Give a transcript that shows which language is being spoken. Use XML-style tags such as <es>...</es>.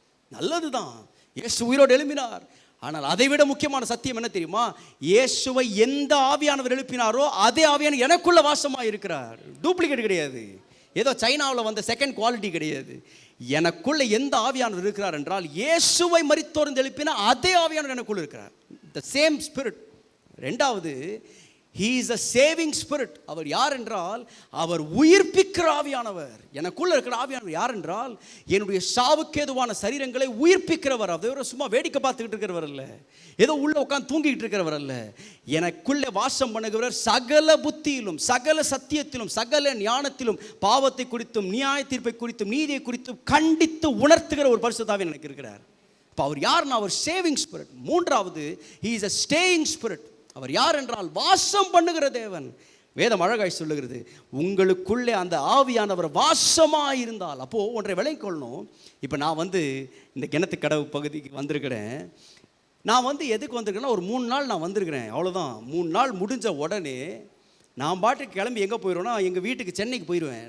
<ta>நல்லதுதான், இயேசு உயிரோடு எழும்பினார். ஆனால் அதை விட முக்கியமான சத்தியம் என்ன தெரியுமா? இயேசுவை எந்த ஆவியானவர் எழுப்பினாரோ அதே ஆவியானவர் எனக்குள்ள வாசமாக இருக்கிறார். டூப்ளிகேட் கிடையாது, ஏதோ சைனாவில் வந்த செகண்ட் குவாலிட்டி கிடையாது. எனக்குள்ள எந்த ஆவியானவர் இருக்கிறார் என்றால் இயேசுவை மரித்தோர்ந்து எழுப்பின அதே ஆவியானவர் எனக்குள்ள இருக்கிறார்.</ta> <en>The same spirit.</en> <ta>ரெண்டாவது,</ta> <en>he is a saving spirit.</en> <ta>அவர் யார் என்றால் அவர் உயிர்ப்பிக்கிற ஆவியானவர். எனக்குள்ள இருக்கிற ஆவியானவர் யார் என்றால் என்னுடைய சாவுக்கேதுவான சரீரங்களை உயிர்ப்பிக்கிறவர். அவர் சும்மா வேடிக்கை பார்த்துக்கிட்டு இருக்கிறவர் அல்ல, ஏதோ உள்ள உட்காந்து தூங்கிட்டு இருக்கிறவர் அல்ல. எனக்குள்ளே வாசம் பண்ணுகிறவர் சகல புத்தியிலும் சகல சத்தியத்திலும் சகல ஞானத்திலும் பாவத்தை குறித்தும் நியாய தீர்ப்பை குறித்தும் நீதியை குறித்தும் கண்டித்து உணர்த்துகிற ஒரு பரிசுத்த ஆவி எனக்கு இருக்கிறார். இப்போ அவர் யார்னா அவர்</ta> <en>Saving spirit.</en> <ta>மூன்றாவது,</ta> <en>he is a staying spirit.</en> <ta>அவர் யார் என்றால் வாசம் பண்ணுகிற தேவன். வேதம் அழகாய் சொல்லுகிறது, உங்களுக்குள்ளே அந்த ஆவியானவர் வாசமாக இருந்தால். அப்போது ஒன்றை விளங்கிக் கொள்ளணும். இப்போ நான் இந்த கிணத்து கடவு பகுதிக்கு வந்திருக்கிறேன். நான் எதுக்கு வந்திருக்கேன்னா ஒரு 3 நாள் நான் வந்திருக்கிறேன், அவ்வளோதான். 3 நாள் முடிஞ்ச உடனே நான் பாட்டுக்கு கிளம்பி எங்கே போயிடுவேன்னா எங்கள் வீட்டுக்கு சென்னைக்கு போயிடுவேன்.</ta>